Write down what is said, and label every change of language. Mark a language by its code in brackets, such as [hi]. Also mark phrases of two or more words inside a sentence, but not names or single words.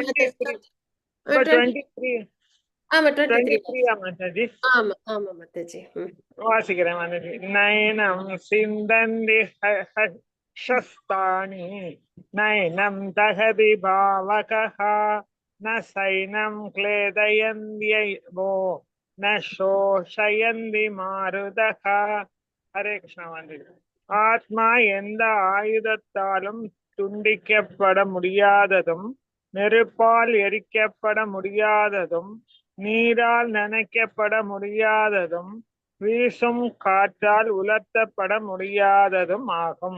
[ta] 23. மாதாஜி. இப்ப 23. ஆமா 23 மாதாஜி. ஆமா ஆமா மாதாஜி. வாசிக்கிறேன் மாதாஜி. [sa] नैनं छिन्दन्ति शस्त्राणि नैनं दहति पावकः न सैनं क्लेदयन्त्यवो न शोषयन्ति मारुतः. [ta] ஹரே கிருஷ்ணா வந்து ஆத்மா எந்த ஆயுதத்தாலும் துண்டிக்கப்பட முடியாததும் நெருப்பால் எரிக்கப்பட முடியாததும் நீரால் நனைக்கப்பட முடியாததும் வீசும் காற்றால் உலர்த்தப்பட முடியாததும் ஆகும்.